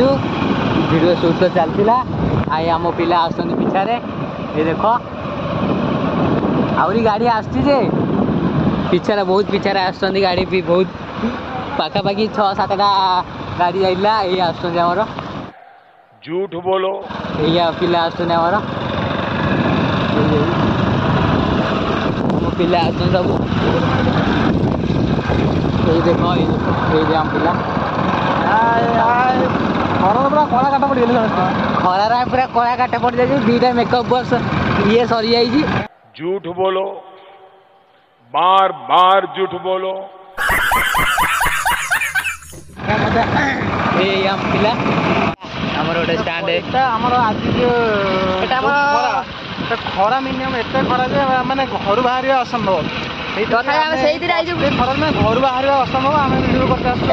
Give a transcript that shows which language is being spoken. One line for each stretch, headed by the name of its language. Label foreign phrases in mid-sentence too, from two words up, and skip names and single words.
Odia: ଭିଡ଼ିଓ ସୁଟ୍ ତ ଚାଲିଥିଲା। ଆଇ ଆମ ପିଲା ଆସୁଛନ୍ତି ପିଛାରେ ଏ ଦେଖ ଆହୁରି ଗାଡ଼ି ଆସୁଛି ଯେ ପିଛାରେ ବହୁତ ପିଛାରେ ଆସୁଛନ୍ତି ଗାଡ଼ି ବି ବହୁତ ପାଖାପାଖି 6-7ଟା ଗାଡ଼ି ଯାଇଥିଲା। ଏଇ ଆସୁଛନ୍ତି ଆମର
Hindi: झूठ बोलो
Odia: ଏଇଆ ପିଲା ଆସୁଛନ୍ତି ଆମର ଆମ ପିଲା ଆସୁଛନ୍ତି ସବୁ ଏଇ ଦେଖ ଏଇ ଆମ ପିଲା ଖରାରେ ପୁରା କଳା କାଟ ପଡ଼ିଗଲେ ସମସ୍ତେ। ଖରାରେ ପୁରା କଳା କାଟ ପଡ଼ିଯାଇଛି। 2ଟା
English: makeup box
Odia: ଇଏ ସରିଯାଇଛି।
Hindi: झूठ बोलो बार बार झूठ बोलो
Odia: ଏଇ ଆମ ପିଲା ଆମର ଗୋଟେ ଷ୍ଟାଣ୍ଡ ଏଟା ଆମର ଆଜି ଖରା ମିନିମମ୍ ଏତେ ଖରା ଯେ ମାନେ ଘରୁ ବାହାରିବା ଅସମ୍ଭବ। ତଥାପି ଆମେ ସେଇଥିରେ ଆଇଛୁ। ଖରା ଘରୁ ବାହାରିବା ଅସମ୍ଭବ। ଆମେ ଭିଡ଼ିଓ କରିତେ ଆସୁଛୁ।